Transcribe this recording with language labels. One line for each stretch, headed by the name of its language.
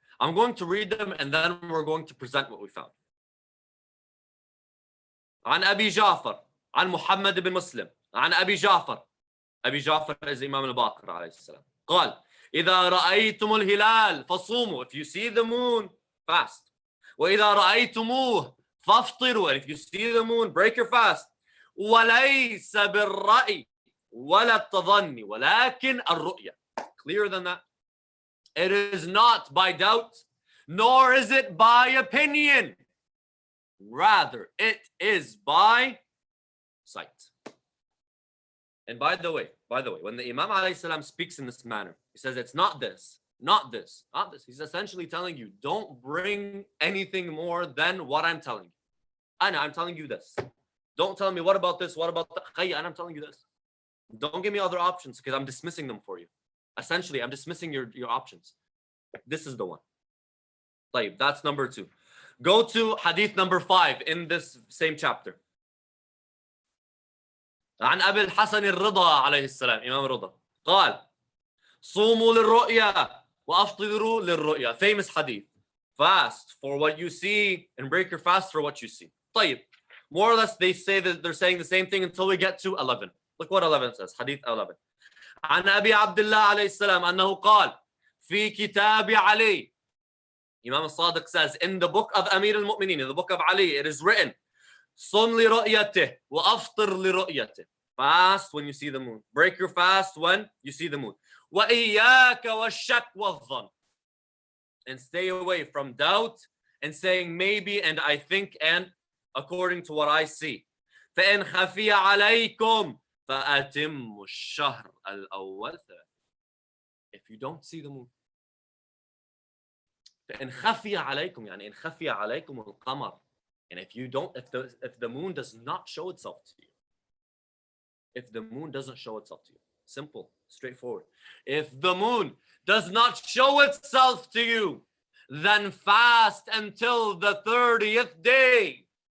English: I'm going to read them and then we're going to present what we found.
Arabic: عن أبي جعفر عن محمد بن مسلم عن أبي جعفر
English: is Imam al-Baqir
Arabic: عليه السلام قال إذا رأيتم الهلال فصوموا.
English: If you see the moon, fast.
Arabic: وإذا رأيتموه فافطروا.
English: And if you see the moon, break your fast.
Arabic: وليس بالرأي ولا التظني ولكن الرؤية.
English: Clearer than that. It is not by doubt, nor is it by opinion. Rather, it is by sight. And by the way, when the Imam alayhi salam speaks in this manner, he says it's not this, not this, not this. He's essentially telling you, don't bring anything more than what I'm telling you. I'm telling you this. Don't tell me what about this, what about that. And I'm telling you this. Don't give me other options because I'm dismissing them for you. Essentially, I'm dismissing your options. This is the one. طيب, that's number 2. Go to hadith number 5 in this same chapter.
Arabic: عن أبي الحسن الرضا عليه السلام إمام رضا قال صوموا للرؤيا وأفطروا للرؤيا.
English: Famous hadith. Fast for what you see and break your fast for what you see.
Arabic: طيب.
English: More or less they say that they're saying the same thing until we get to 11. Look what 11 says. Hadith 11.
Arabic: عن أبي عبد الله عليه السلام أنه قال في كتاب علي.
English: Imam al-Sadiq says in the book of Amir al-Mu'mineen, in the book of Ali, it is written
Arabic: صم لرؤيته وأفطر لرؤيته.
English: Fast when you see the moon. Break your fast when you see the moon.
Arabic: وإياك والشك والظن.
English: And stay away from doubt and saying maybe and I think and according to what I see.
Arabic: فإن خفي عليكم فأتموا الشهر الأول.
English: If you don't see the moon.
Arabic: فإن خفي عليكم يعني إن خفي عليكم القمر.
English: And if you don't, if the moon does not show itself to you. If the moon doesn't show itself to you. Simple, straightforward. If the moon does not show itself to you, then fast until the 30th day.